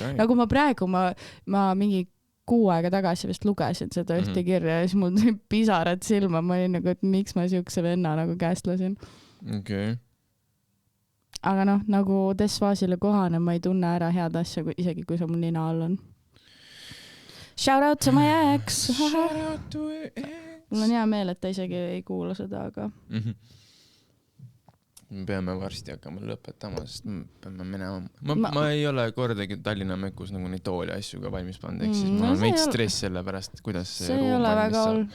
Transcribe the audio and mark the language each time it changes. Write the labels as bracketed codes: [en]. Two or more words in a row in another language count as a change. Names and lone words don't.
[et] Nagu ma praegu, ma mingi 6 aega tagasi vist lugesin seda ühte kirja ja siis mul tuli pisarad silma, ma olin nagu, et miks ma siukse venna nagu käest lasin. Okei. aga noh, nagu Desvaasile kohane, ma ei tunne ära head asja, isegi kui see mul nina all on. [en] Shout out to my ex! [et] Mul on hea meel, et ta isegi ei kuula seda, aga... Me peame varsti hakkama lõpetama, sest me peame minema. Ma ei ole kordagi Tallinna Mekus nagu neid tooli asju ka valmis pannud, ehk siis mul on veits stress selle pärast, kuidas see ruum valmis saab.